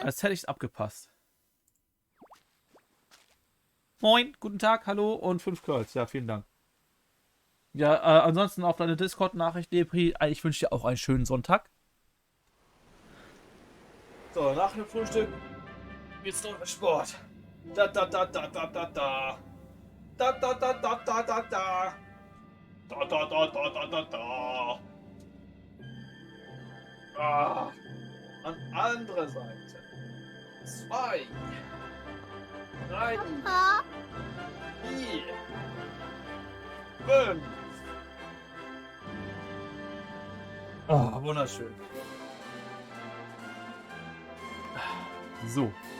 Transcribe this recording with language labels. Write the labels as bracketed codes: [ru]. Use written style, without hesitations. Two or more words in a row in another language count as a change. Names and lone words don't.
[de] Als hätte ich es abgepasst. Moin, guten Tag, hallo und 5 Curls. Ja, vielen Dank. Ja, ansonsten auf deine Discord-Nachricht, Depri. Ich wünsche dir auch einen schönen Sonntag. So, nach dem Frühstück geht's noch mit Sport. Da da da da da da da. Da da da da da da da. Da da da da da da da. Ah, an andere Seite. 2, 3, Papa, 4, 5. Ah, wunderschön. So.